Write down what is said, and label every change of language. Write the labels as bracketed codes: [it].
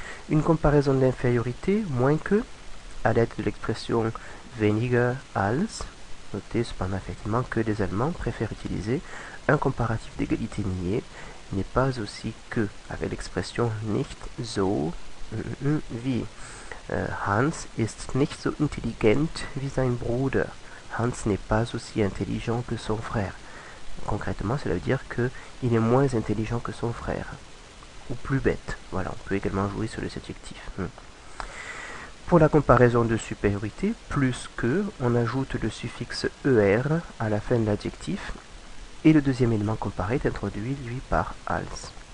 [fr] Une comparaison d'infériorité, moins que, à l'aide de l'expression weniger als. Notez cependant effectivement que les Allemands préfèrent utiliser un comparatif d'égalité nié, n'est pas aussi que, avec l'expression nicht so wie. [de] Hans ist nicht so intelligent wie sein Bruder. [fr] Hans n'est pas aussi intelligent que son frère. Concrètement, cela veut dire qu'il est moins intelligent que son frère. Ou plus bête. Voilà, on peut également jouer sur les adjectifs. Pour la comparaison de supériorité, plus que, on ajoute le suffixe ER à la fin de l'adjectif et le deuxième élément comparé est introduit, lui, par als.